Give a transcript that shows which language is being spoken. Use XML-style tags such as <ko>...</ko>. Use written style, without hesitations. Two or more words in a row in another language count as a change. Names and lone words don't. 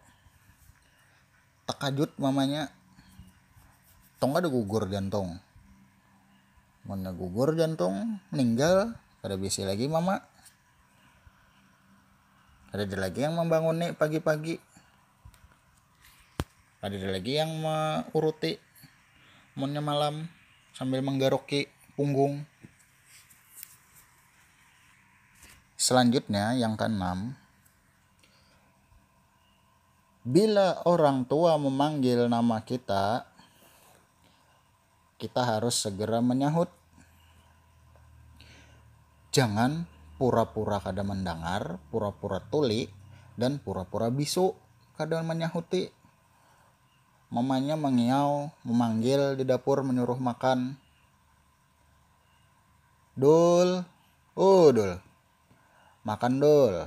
<bjn>Tekajut mamanya, tong ada gugur jantung, mana gugur jantung meninggal kada bisa lagi mama, kada ada lagi yang membangun nih pagi-pagi, kada ada lagi yang menguruti monnya malam sambil menggaroki punggung.</bjn> <id>Selanjutnya yang keenam, bila orang tua memanggil nama kita, kita harus segera menyahut. Jangan pura-pura kada mendengar, pura-pura tuli, dan pura-pura bisu kada menyahuti. Mamanya mengiau, memanggil di dapur menyuruh makan. Dul, dul, makan dul.</id>